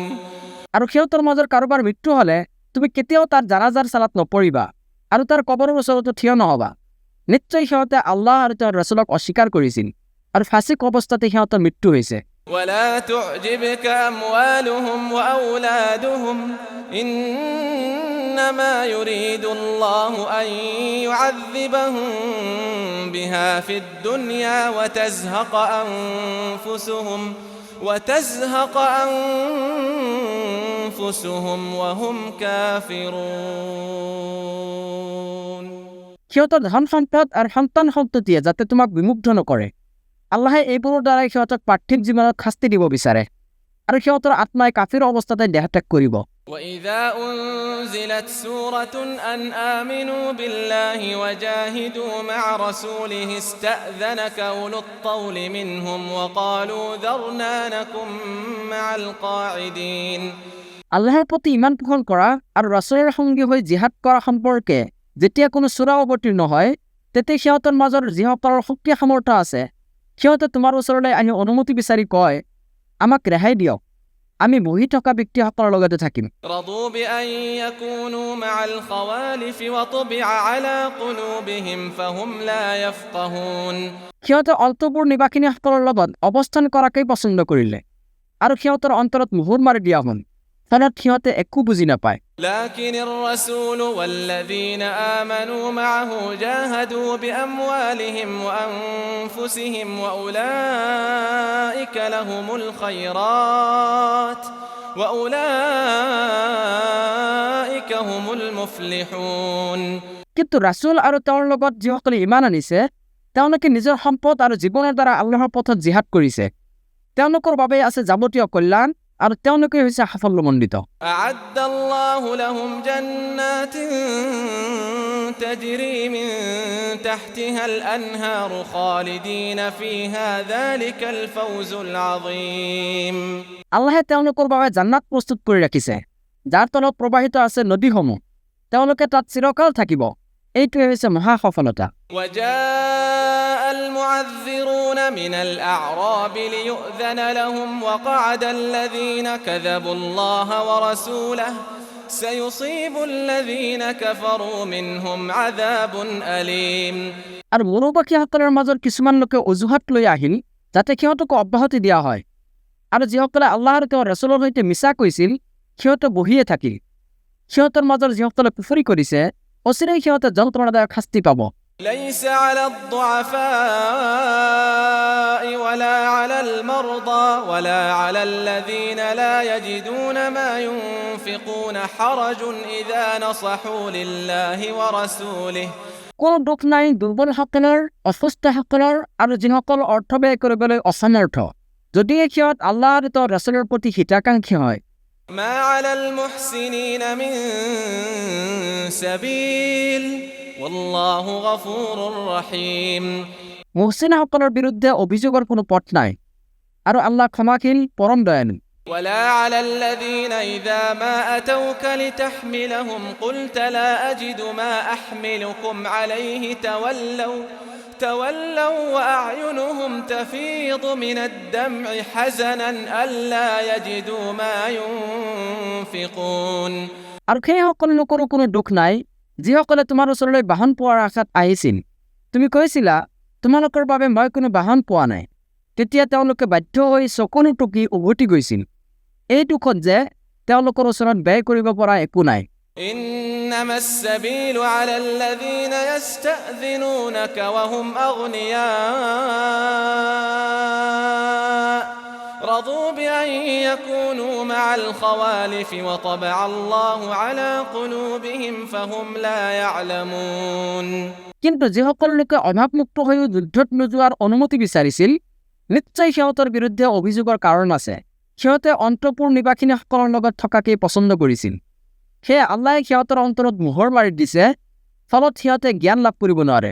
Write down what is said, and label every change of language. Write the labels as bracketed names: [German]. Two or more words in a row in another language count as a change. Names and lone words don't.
[Assamese] আৰু সিহঁতৰ মাজৰ কাৰোবাৰ মৃত্যু হ'লে তুমি কেতিয়াও তাৰ জানাজাৰ চালাত নপৰিবা আৰু তাৰ কবৰৰ ওচৰতো থিয় নহবা। নিশ্চয় সিহঁতে আল্লাহ আৰু তেওঁৰ ৰাছুলক অস্বীকাৰ কৰিছিল আৰু ফাছিক অৱস্থাতে সিহঁতৰ মৃত্যু হৈছে। [Arabic] ولا تعجبك أموالهم وأولادهم إنما يريد الله أن يعذبهم بها في الدنيا وتزهق أنفسهم وهم كافرون [Assamese] সিহঁতৰ ধন সম্পদ আৰু সন্তান সন্ততিয়ে যাতে তোমাক বিমুগ্ধ নকৰে, আল্লাহে এইবোৰৰ দ্বাৰাই সিহঁতক পাৰ্থিৱ জীৱনত শাস্তি দিব বিচাৰে আৰু সিহঁতৰ আত্মাই কাফিৰ অৱস্থাতে দেহত্যাগ কৰিব। [Arabic] وإذا أنزلت سورة أن آمنوا بالله وجاهدوا مع رسوله استأذنك أولو الطول منهم وقالوا ذرنا نكن مع القاعدين [Assamese] আল্লাহৰ প্ৰতি ইমান পোষণ কৰা আৰু ৰাছুলৰ সংগী হৈ জিহাদ কৰা সম্পৰ্কে যেতিয়া কোনো সূৰা অৱতীৰ্ণ হয়, তেতিয়া সিহঁতৰ মাজৰ যিসকলৰ শক্তি সামৰ্থ্য আছে সিহঁতে তোমাৰ ওচৰলৈ আহি অনুমতি বিচাৰি কয়, আমাক ৰেহাই দিয়ক, আমি বহি থকা ব্যক্তিসকলৰ লগতে থাকিম। [Arabic] رضوا بأن يكونوا مع الخوالف وطبع على قلوبهم فهم لا يفقهون [Assamese] সিহঁতে অন্তপুৰ নিবাসিনীসকলৰ লগত অৱস্থান কৰাকেই পছন্দ কৰিলে আৰু সিহঁতৰ অন্তৰত মোহৰ মাৰি দিয়া হ'ল, ফলত সিহঁতে একো বুজি নাপায়। [Arabic] لكن الرسول والذين آمنوا معه جاهدوا بأموالهم وأنفسهم وأولئك لهم الخيرات وأولئك هم المفلحون [Assamese] কিন্তু ৰাছুল আৰু তেওঁৰ লগত যিসকলে ইমান আনিছে তেওঁলোকে নিজৰ সম্পদ আৰু জীৱনৰ দ্বাৰা আল্লাহৰ পথত জিহাদ কৰিছে। তেওঁলোকৰ বাবে আছে যাৱতীয় কল্যাণ আৰু তেওঁলোকে হৈছে সাফল্যমণ্ডিত। [Arabic] أعد الله لهم جنات تجري من تحتها الأنهار خالدين فيها ذلك الفوز العظيم [Assamese] আল্লাহে তেওঁলোকৰ বাবে জান্নাত প্ৰস্তুত কৰি ৰাখিছে যাৰ তলত প্ৰবাহিত আছে নদীসমূহ। তেওঁলোকে তাত চিৰকাল থাকিব। এইটোৱে হৈছে মহা সফলতা। [Arabic] وجاء المعذرون من الأعراب ليؤذن لهم وقعد الذين كذبوا الله ورسوله سيصيب الذين كفروا منهم عذاب أليم [Assamese] আৰু মনোবাসীসকলৰ মাজত কিছুমান লোকে অজুহাত লৈ আহিল যাতে সিহঁতক অব্যাহতি দিয়া হয়, আৰু যিসকলে আল্লাহ আৰু তেওঁৰ ৰাছুলৰ সৈতে মিছা কৈছিল সিহঁতে বহিয়ে থাকিল। সিহঁতৰ মাজৰ যিসকলে কুফৰি কৰিছে অচিৰেই সিহঁতে যন্ত্ৰণাদায়ক শাস্তি পাব। [Arabic] ليس على الضعفاء ولا على المرضى ولا على الذين لا يجدون ما ينفقون حرج إذا نصحوا لله ورسوله [Assamese] কোনো দুখ নাই দুৰ্বলসকলৰ, অসুস্থসকলৰ আৰু যিসকল অৰ্থ ব্যয় কৰিবলৈ অসমৰ্থ, যদিহে সিহঁত আল্লাহ আৰু তেওঁৰ ৰাছুলৰ প্ৰতি হিতাকাংক্ষী হয়। [Arabic] ما على المحسنين من سبيل والله غفور رحيم [Assamese] মুহচিনসকলৰ বিৰুদ্ধে অভিযোগৰ কোনো পথ নাই আৰু আল্লাহ ক্ষমাশীল পৰম দয়ালু। [Arabic] ولا على الذين إذا ما أتوك لتحملهم قلت لا أجد ما أحملكم عليه تولوا وأعينهم تفيض من الدمع حزنا ألا يجدوا ما ينفقون [Assamese] আৰু সেইসকল লোকৰো কোনো দুখ নাই যিসকলে তোমাৰ ওচৰলৈ বাহন পোৱাৰ আশাত আহিছিল। তুমি কৈছিলা তোমালোকৰ বাবে মই কোনো বাহন পোৱা নাই। তেতিয়া তেওঁলোকে বাধ্য হৈ চকুনি টুকি উভতি গৈছিল এই দুখত যে তেওঁলোকৰ ওচৰত ব্যয় কৰিব পৰা একো নাই। [Arabic] إنما السبيل على الذين يستأذنونك وهم أغنياء رضوا بأن يكونوا مع الخوالف وطبع الله على قلوبهم فهم لا يعلمون [Assamese] কিন্তু যিসকল লোকে অভাৱমুক্ত হৈও যুদ্ধত নোযোৱাৰ অনুমতি বিচাৰিছিল নিশ্চয় সিহঁতৰ বিৰুদ্ধে অভিযোগৰ কাৰণ আছে। সিহঁতে অন্তপুৰ নিবাসিনীসকলৰ লগত থকাকেই পচন্দ কৰিছিল। সেয়ে আল্লাহে সিহঁতৰ অন্তৰত মোহৰ মাৰি দিছে, ফলত সিহঁতে জ্ঞান লাভ কৰিব নোৱাৰে।